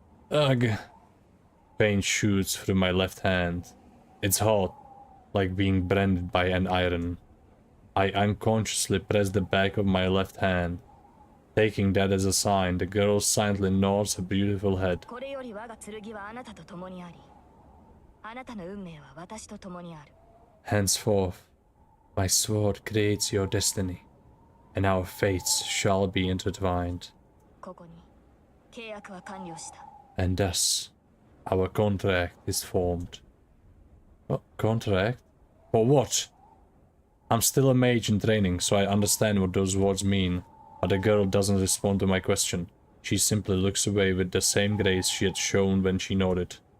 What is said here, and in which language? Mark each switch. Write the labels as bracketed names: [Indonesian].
[English] Ugh. Pain shoots through my left hand. It's hot, like being branded by an iron. I unconsciously press the back of my left hand. Taking that as a sign, the girl silently nods her beautiful head. [Japanese] これより我が剣はあなたと共にあり、あなたの運命は私と共にある。 [English] Henceforth, my sword creates your destiny, and our fates shall be intertwined. [Japanese] ここに契約は完了した。 [English] And thus, our contract is formed. What contract? For what? I'm still a mage in training, so I understand what those words mean. But the girl doesn't respond to my question. She simply looks away with the same grace she had shown when she nodded.